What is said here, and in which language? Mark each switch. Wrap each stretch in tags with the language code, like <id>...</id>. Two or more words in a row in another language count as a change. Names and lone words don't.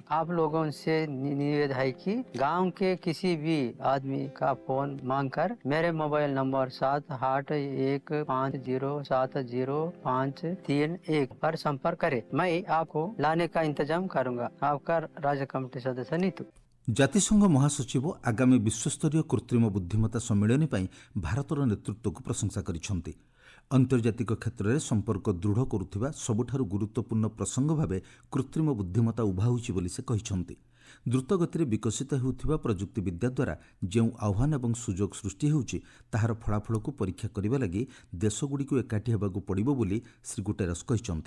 <hi>आप लोगों से निवेदन है कि गांव के किसी भी आदमी का फोन मांगकर मेरे मोबाइल नंबर 7815070531 पर संपर्क करें। मैं आपको लाने का इंतजाम करूँगा। आपका राज्य कमेटी सदस्य नीतू।</hi> <or>ଜାତିସଂଘ ମହାସଚିବ ଆଗାମୀ ବିଶ୍ୱସ୍ତରୀୟ କୃତ୍ରିମ ବୁଦ୍ଧିମତ୍ତା ସମ୍ମିଳନୀ ପାଇଁ ଭାରତର ନେତୃତ୍ୱକୁ ପ୍ରଶଂସା କରିଛନ୍ତି। ଆନ୍ତର୍ଜାତିକ କ୍ଷେତ୍ରରେ ସମ୍ପର୍କ ଦୃଢ଼ କରୁଥିବା ସବୁଠାରୁ ଗୁରୁତ୍ୱପୂର୍ଣ୍ଣ ପ୍ରସଙ୍ଗ ଭାବେ କୃତ୍ରିମ ବୁଦ୍ଧିମତ୍ତା ଉଭା ହେଉଛି ବୋଲି ସେ କହିଛନ୍ତି। ଦ୍ରୁତଗତିରେ ବିକଶିତ ହେଉଥିବା ପ୍ରଯୁକ୍ତିବିଦ୍ୟା ଦ୍ୱାରା ଯେଉଁ ଆହ୍ୱାନ ଏବଂ ସୁଯୋଗ ସୃଷ୍ଟି ହେଉଛି ତାହାର ଫଳାଫଳକୁ ପରୀକ୍ଷା କରିବା ଲାଗି ଦେଶଗୁଡ଼ିକୁ ଏକାଠି ହେବାକୁ ପଡ଼ିବ ବୋଲି ଶ୍ରୀ ଗୁଟେରସ୍ କହିଛନ୍ତି।</or>